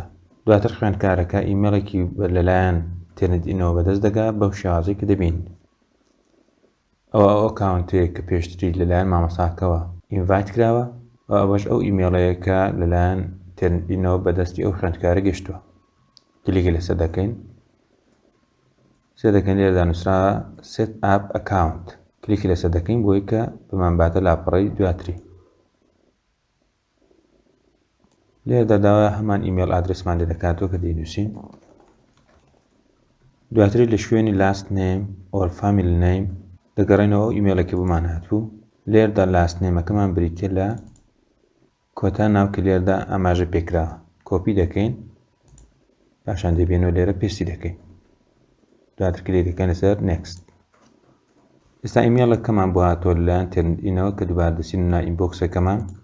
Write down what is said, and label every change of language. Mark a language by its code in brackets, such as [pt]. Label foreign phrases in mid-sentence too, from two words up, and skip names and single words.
[ckb] دواتر خوێندکارەکە ئیمێڵێکی لەلایەن تێرنینەوە بەدەست دەگات بەو شێوازەی کە دەبینین. ئەوە ئەو ئەکاونتەیە کە پێشتری لەلایەن مامۆستاکەوە ئینڤایت کراوە و ئەوەش ئەو ئیمێڵەیە کە لەلایەن تێرنینەوە بەدەستی ئەو خوێندکارە گەشتووە. کلیکی لەسەر دەکەین، لێرەدا نووسراوە [en] set up account. [ckb] کلیکی لەسەر دەکەین بۆی کە بمانباتە لاپەڕەی دواتری. لێرەدا داوای هەمان ئیمێل ئادرێسمان لێ دەکاتەوە کە دەینووسین. دواتری لە شوێنی [en] last name or family name [ckb] دەگەڕێنەوە ئەو ئیمێڵێکی بۆمان هاتوو. لێرەدا [en] last name [ckb] ەکەمان بریتیە لە کۆتا ناو کە لێرەدا ئاماژە پێکراوە. کۆپی دەکەین، پاشان دەبێنەوە لێرە پێستی دەکەین. دواتر کلیک دەکەین لەسەر next. ئێستا ئیمێڵەکەمان بۆ هاتووە لەلایەن تێرنینەوە کە دووبارە دەچین ناو ئینبۆکسەکەمان.